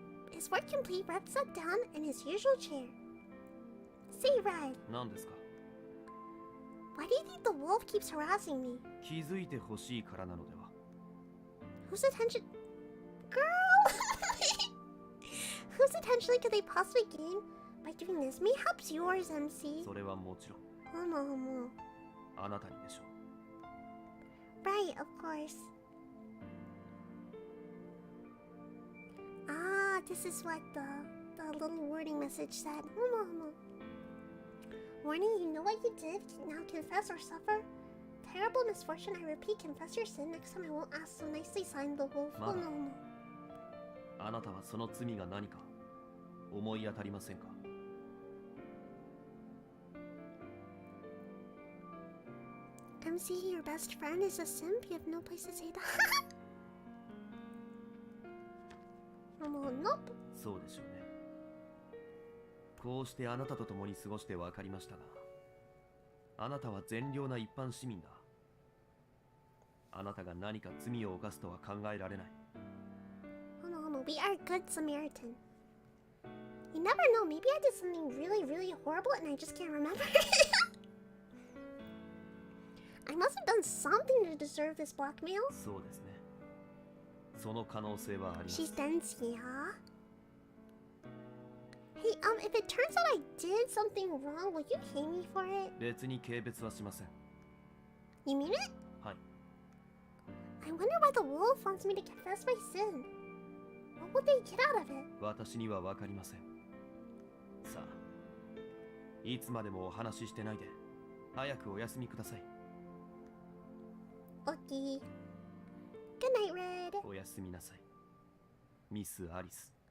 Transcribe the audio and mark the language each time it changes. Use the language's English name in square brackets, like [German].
[English] His work complete, Red sat down in his usual chair. Say, Red, [Japanese] 何ですか。 [English] why do you think the wolf keeps harassing me? [Japanese] 気づいてほしいからなのでは。 [English] Whose attention... Girl! Whose attention could they possibly gain by doing this? Mayhaps yours, MC. [Japanese] それはもちろん [English] Homo. [Japanese] あなたにでしょう。 [English] Right, of course. Ah, this is what the little warning message said. Homo. Warning, you know what you did? Now confess or suffer terrible misfortune. I repeat, confess your sin. Next time I won't ask so nicely, signed the wolf. Mother. Homo. [Japanese] あなたはその罪が何か思い当たりませんか。 [English] MC, your best friend, is a simp? You have no place to say that. Nope. [Japanese] そうでしょうね。こうしてあなたと共に過ごして分かりましたが、あなたは善良な一般市民だ。あなたが何か罪を犯すとは考えられない。 [English] Hold on. We are good Samaritan. You never know. Maybe I did something really, really horrible and I just can't remember. I must have done something to deserve this blackmail. [Japanese] そうですね。その可能性はあります。 [English] She's dense, yeah. Hey, if it turns out I did something wrong, will you hate me for it? [Japanese] 別に軽蔑はしません。 [English] You mean it? [Japanese] はい。 [English] I wonder why the wolf wants me to confess my sin. What would they get out of it? [Japanese] 私には分かりません。さあ、いつまでもお話ししてないで、早くお休みください。 [English] Okay. Good night, Red. [Japanese] おやすみなさい、ミス・アリス。